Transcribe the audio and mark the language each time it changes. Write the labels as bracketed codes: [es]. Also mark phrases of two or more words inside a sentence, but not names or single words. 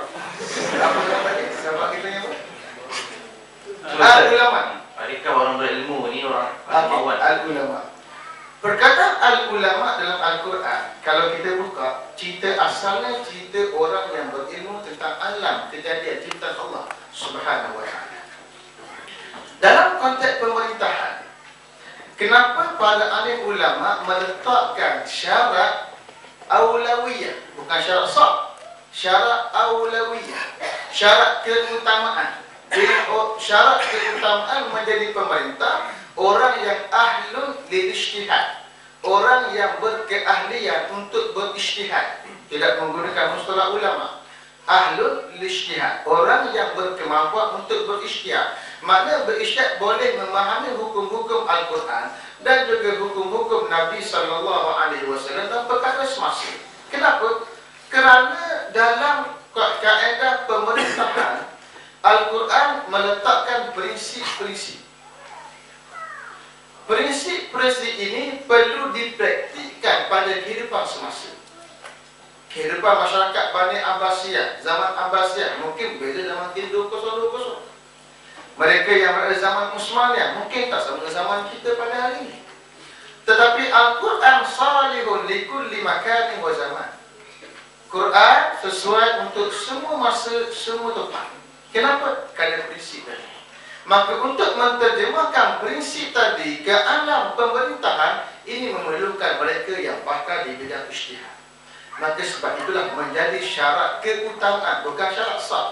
[ms] Apa yang tadi? Siapa kita yang apa? Al-Ulama. Adakah orang berilmu ni orang awal? Al-Ulama. Perkataan Al-Ulama dalam Al-Quran, kalau kita buka, cerita asalnya cerita orang yang berilmu tentang alam kejadian ciptaan Allah [ar] سبحانه وتعالى. [ms] Dalam konteks pemerintahan, kenapa para alim ulama meletakkan syarat aulawiyah, bukan syarat sah, syarat aulawiyah, syarat keutamaan. Syarat keutamaan menjadi pemerintah orang yang [ar] أهل للاجتهاد, [ms] orang yang berkeahlian untuk berijtihad, tidak menggunakan mustalah ulama. [ar] أهل للاجتهاد, [ms] orang yang berkemampuan untuk berijtihad. Makna berijtihad boleh memahami hukum-hukum Al-Quran dan juga hukum-hukum Nabi SAW dan perkara semasa. Kenapa? Kerana dalam kaedah pemerintahan, Al-Quran meletakkan prinsip-prinsip. Prinsip-prinsip ini perlu dipraktikkan pada kehidupan semasa. Kehidupan masyarakat Bani Abbasiyah, zaman Abbasiyah mungkin beza zaman kita 2020. Mereka yang berada zaman Utsmaniyah mungkin tak sama zaman kita pada hari ini. Tetapi Al-Quran [ar] صالح لكل مكان وزمان. [ms] Quran sesuai untuk semua masa, semua tempat. Kenapa? Kerana prinsip tadi. Maka untuk menterjemahkan prinsip tadi ke alam pemerintahan, ini memerlukan mereka yang pakar di bidang ijtihad. Maka sebab itulah menjadi syarat keutamaan, bukan syarat sah.